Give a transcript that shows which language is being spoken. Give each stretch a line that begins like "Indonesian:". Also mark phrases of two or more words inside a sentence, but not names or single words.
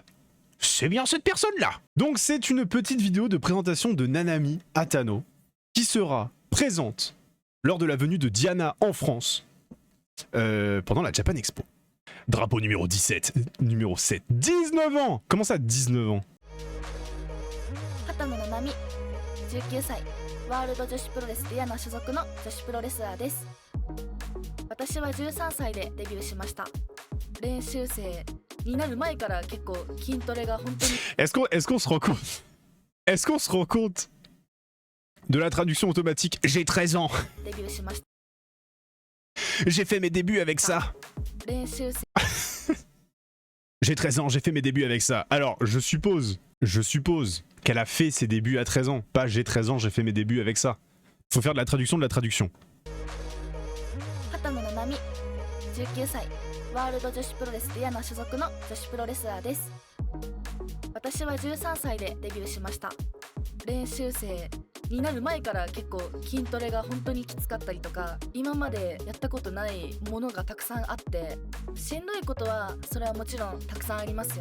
French: C'est bien cette personne-là! Donc c'est une petite vidéo de présentation de Nanami Atano qui sera présente lors de la venue de Diana en France pendant la Japan Expo. Drapeau numéro 17, numéro 7, 19 ans! Comment ça 19 ans?
Japanese: Hatano Nanami, 19歳、ワールド女子プロレスディアナ所属の女子プロレスラーです。私は13歳でデビューしました。練習生になる前から結構筋トレが本当に
French: Est-ce qu'on se rend compte? Est-ce qu'on se rend compte de la traduction automatique? J'ai 13 ans.
Japanese: デビューしました。
French: J'ai fait mes débuts avec ça.
Japanese: 練習生
French: J'ai 13 ans, j'ai fait mes débuts avec ça. Alors, je suppose qu'elle a fait ses débuts à 13 ans. Pas j'ai 13 ans, j'ai fait mes débuts avec ça. Faut faire de la traduction de la traduction.
Japanese: 畑野七海、19歳、ワールド女子プロレスディアナ所属の女子プロレスラーです。私は13歳でデビューしました。練習生になる前から結構筋トレが本当にきつかったりとか、今までやったことないものがたくさんあって、しんどいことはそれはもちろんたくさんありますよ。